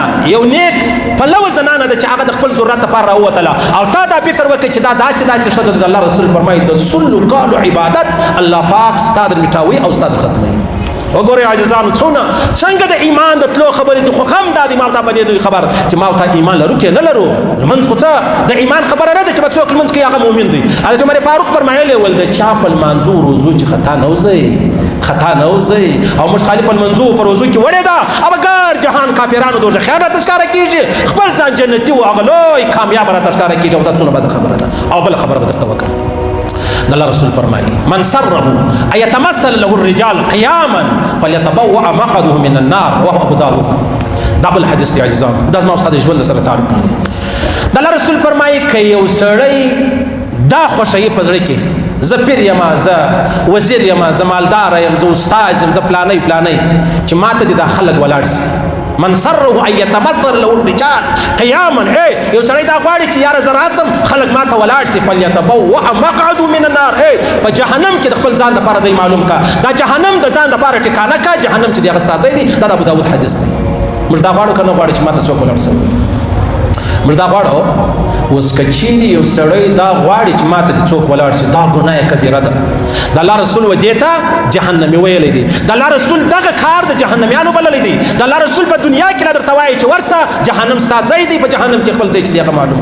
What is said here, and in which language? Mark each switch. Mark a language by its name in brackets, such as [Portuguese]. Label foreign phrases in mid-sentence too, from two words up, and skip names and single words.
[Pashto] یو نیک پلو زنانه ده چې هغه د خپل ضرورت لپاره راووتله او تا دا فکر وکړئ چې دا داسې ښځه ده د الله رسول فرمایي د 100 کالو عبادت الله پاک ستا در میټوي او ستا در ختموي وګورئ عاجزانو څنګه د ایمان د تلو خبرې دي خو هم دا د ما ته په دې خبر چې ما ته ایمان لرو کې نه لرو لمونځ خو څه د ایمان خبره نه ده چې به څوک لمونځ کوي هغه مؤمن دی حضرت عمر فاروق فرمایلی ول د چا په لمانځو روزو چې خطا نه وځئ او موږ خالي په لمانځو په روزو کې وړې ده او ګر جهان کافرانو دوزخیان راته ښکاره کېږي خپل ځان جنتي و هغه لوی کامیاب راته ښکاره کېږي او دا څونه بده خبره ده او بله خبره به درته وکړم الله رسول فرمایي [Arabic] من سره ان يتمثل له الرجال قياما فليتبوأ مقعده من النار وهو ابو داود [Pashto] دا بل حدیث دی عزیزان دا زما استاد ژوند سره تعلق لري د الله رسول فرمایي که یو سړی دا خوښوي په زړه کې زه پیر یم زه وزیر یم زه مالدار یم زه استاد یم زه پلانی چې ماته دې دا خلک ولاړ شي [Arabic] من سره ان يتمثل له الرجال قياما [Pashto] یو سړی دا غواړي چې یاره زه راسم خلک ماته ولاړ شي [Arabic] فليتبوأ مقعده من النار [Pashto] په جهنم کې د خپل ځان دپاره ځای معلوم کا دا جهنم د ځان دپاره ټکانه کا جهنم چې د هغه ستا ځای دی دا د ابو داود حدیث دی موږ دا غواړو که نه غواړو چې ماته څوک ولاړ شي موږ دا غواړو اوس که چیرې یو سړی دا غواړي چې ماته دې څوک ولاړ شي دا ګناه کبیره ده د الله رسول و دې ته جهنمي ویلی دی د الله رسول دغه کار د جهنمیانو بللی دی د الله رسول په دنیا کې را درته وایي چې ورسه جهنم ستا ځای دی په جهنم کې خپل ځای چې دی هغه معلوم